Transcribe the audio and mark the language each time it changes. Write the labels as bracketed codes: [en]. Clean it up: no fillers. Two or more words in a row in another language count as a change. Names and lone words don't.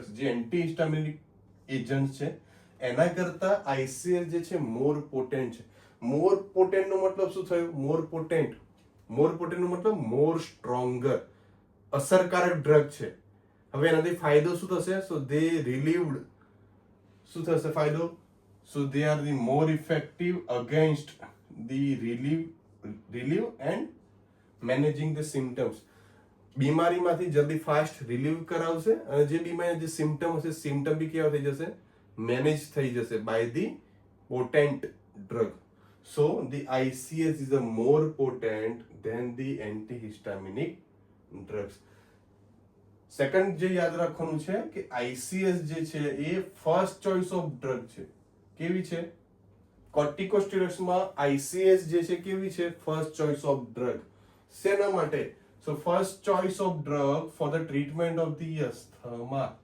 [gu] જે [en] antihistaminic agent [gu] છે એના કરતા ICS જે છે [en] more potent [gu] છે. [en] more potent [gu] નો મતલબ શું થયો? [en] more potent [gu] નો મતલબ [en] more stronger, [gu] અસરકારક ડ્રગ છે. હવે એનાથી ફાયદો શું થશે? [en] so they relieved. [gu] શું થશે ફાયદો? [en] So they are the more effective against the relieve and managing the symptoms. [gu] બીમારીમાંથી જલ્દી [en] fast relieve [gu] કરાવશે અને જે બીમારી જે સિમ્પટમ હશે, સિમ્પટમ બી કેવા થઈ જશે? [en] મેનેજ [gu] થઈ જશે [en] by the potent drug. so the ICS is a more potent than the antihistaminic drugs. [gu] સેકન્ડ જે યાદ રાખવાનું છે કે ICS જે છે એ [en] first choice of drug [gu] છે. કેવી છે? કોર્ટિકોસ્ટેરોઇડ્સમાં આઈસીએસ જે છે કેવી છે, [en] first choice of drug. [gu] શેના માટે? [en] so first choice of drug for the treatment of the asthma.